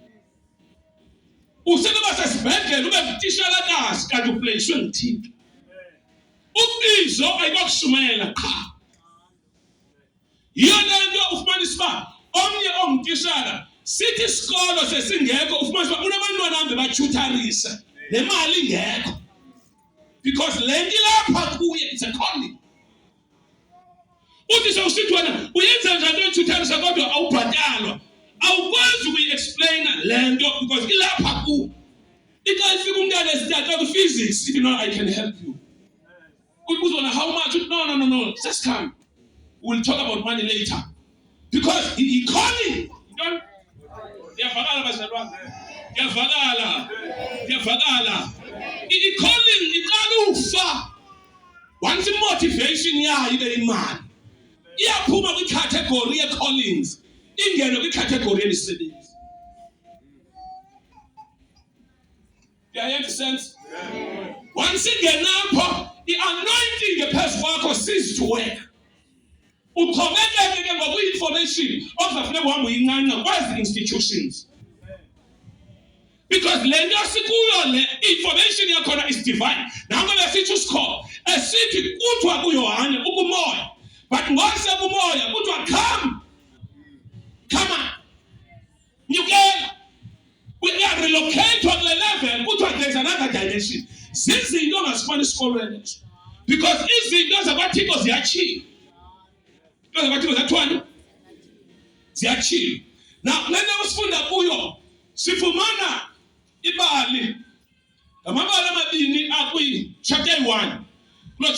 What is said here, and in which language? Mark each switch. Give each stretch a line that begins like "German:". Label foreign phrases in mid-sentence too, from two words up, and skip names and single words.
Xhosa: usenoba sesibhedlela ube ngutitshalakazi kanti upleyiswe ngithixo ubizo ayikokushumayela qha yiyo le nto ufumanisa uba omnye ongutitshala sithi isikolo sesingekho ufumanisa uba unabantwana hambe batyutharisa nemali ingekho because le nto ilapha kuye
English: it's a calling
Xhosa: uthi sewusithi wena uyenza njani into yotyutharisa kodwa awubhatalwa awukwazi ukuyi-explaina le nto because ilapha kuwe ixa ifika umntana esithatha kwi-physics ithi
English: no I can help you
Xhosa: uzona
English: how much no just come we'll talk about money later because he calling
Xhosa: iyavakala bazalwane iyavakala i-calling iqala ufa once i-motivation yayo ibe imali iyaphuma kwi-category ye-callings ingene kwi-category yemisebenzi sense once ingenapho i-anointing ngephezu kwakho
English: cease to work
Xhosa: uxhomekeke ke ngoku-information okuzafuneka uhambe uyincanca kwezi institutions because le nto sikuyo le information yakhona
English: is divine
Xhosa: nango besithi usikho esithi kuthiwa kuyohane ukumoya but ngosekumoya kuthiwa
English: come on
Xhosa: nyukela
English: we are relocated to the level
Xhosa: kuthiwa
English: there's another dimension
Xhosa: zizinto ongazifuna esikolweni because izinto zakwathixo ziyachila izinto zakwathixo ziyathwani ziyachila now le nto sifunda kuyo sifumana ibali ngamabali amabini akwi-chapter 1 kulo